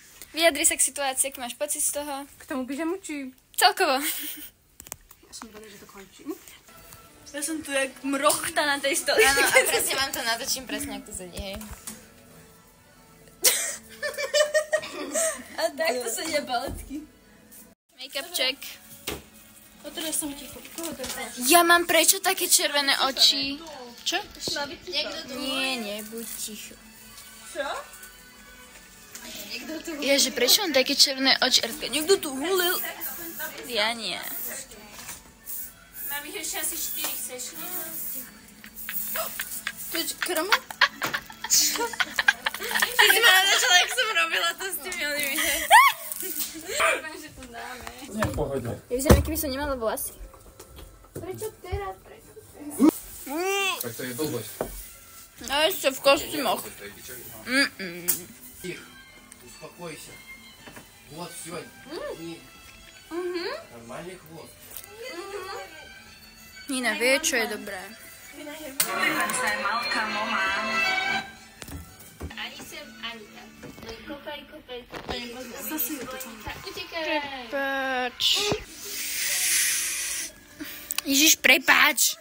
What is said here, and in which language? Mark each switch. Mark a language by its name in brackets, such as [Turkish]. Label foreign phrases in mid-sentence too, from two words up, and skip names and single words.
[Slovak] Vyjadri sa k situácii, aký máš pocit z toho? K tomu pyžamu či? Celkovo. Ja som rada, že to končí. Ja som tu jak mrochta na tej stole. Áno, a presne vám to natočím presne, ako to sedí, hej. A takto sedia baletky. [English] Make-up check. [Slovak] A teraz som ticho. Koho to je? Ja mám prečo také červené oči? Čo? Niekto tu Nie, buď ticho. Čo? Niekto tu Ježe, prečo mám také červené oči? Niekto tu hulil. Ja nie. Mám ich ešte asi 4, chceš? To je kroma? Ty si ma začala, jak som robila to s tými onými, hej. Dúfam, že to dáme. Nie, v pohode. Ja vyzerám, keby som nemala vlasy. Prečo teraz? Tak to je blbosť. A ešte v kostýmoch. [Russian] Тихо, успокойся. Вот все. Нормальный хвост. [Slovak] Nina vie, čo je dobré. Ani sem, ani tam. Kopaj. Zase je to tam. Utekaj. Prepáč. Ježiš, prepáč.